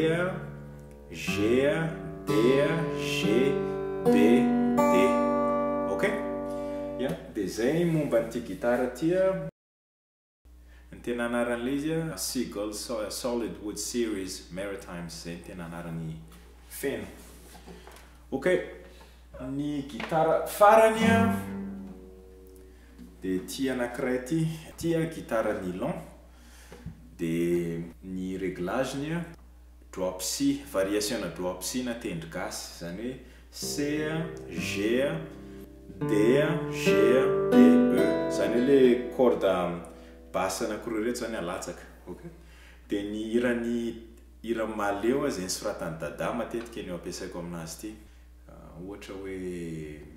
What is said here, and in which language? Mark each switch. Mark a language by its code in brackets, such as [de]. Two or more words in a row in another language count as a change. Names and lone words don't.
[mg] G D G B D ok dia zay momba n'ity gitara ty ny tena anaran'le izy Seagull Solid Wood Series Maritimes zay ny tena anaran'ny feno ok ny gitara farany dia ty anankiray ty gitara nylon dia ny réglageny [en] drop C variation [mg] na [en] drop C [mg] na tendry gasy zany hoe C G D G D E zany hoe [fr] le corde basse [mg] anankiroa reto zany alatsaka ok dia ny hira maleo zay nisoratany dada matetika eny ampiasaiko aminazy ty ohatra hoe